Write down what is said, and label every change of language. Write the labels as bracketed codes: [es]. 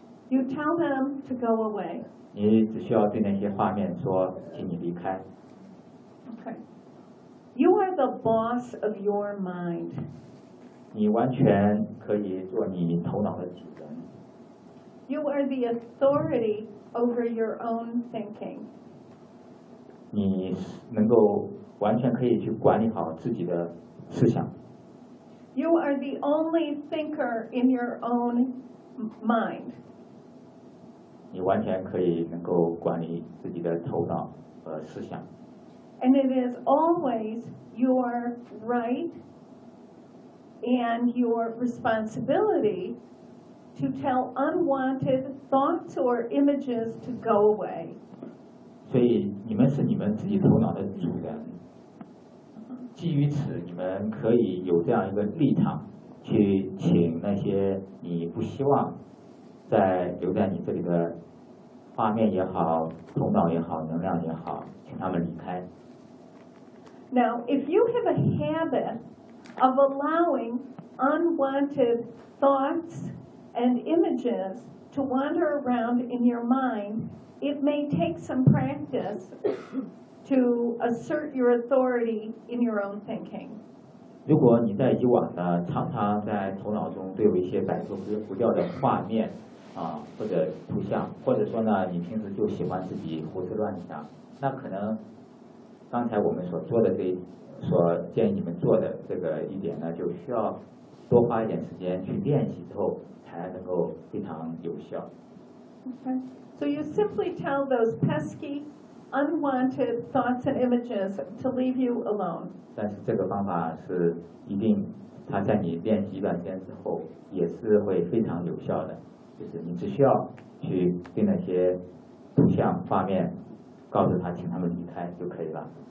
[en] You tell them to go away. [zh] 你只需要对那些画面说，请你离开。 [en] Okay. You are the boss of your mind. [zh] 你完全可以做你头脑的主人。 [en] You are the authority over your own thinking. [zh] 你能够完全可以去管理好自己的思想。 [en] You are the only thinker in your own mind. [zh] 你完全可以能够管理自己的头脑和思想。 [en] And it is always your right. And your responsibility to tell unwanted thoughts or images to go away. [zh] 所以你们是你们自己头脑的主人。基于此，你们可以有这样一个立场，去请那些你不希望在留在你这里的画面也好、头脑也好、能量也好，请他们离开。 [en] Now, if you have a habit. Of allowing unwanted thoughts and images to wander around in your mind, it may take some practice to assert your authority in your own thinking. [zh] 如果你在以往呢，常常在头脑中对有一些摆脱不掉的画面啊，或者图像，或者说呢，你平时就喜欢自己胡思乱想，那可能刚才我们所做的这。所建议你们做的这个一点呢，就需要多花一点时间去练习之后，才能够非常有效。 [en] Okay, so you simply tell those pesky, unwanted thoughts and images to leave you alone. [zh] 但是这个方法是一定，它在你练习一段时间之后也是会非常有效的，就是你只需要去对那些图像画面告诉他，请他们离开就可以了。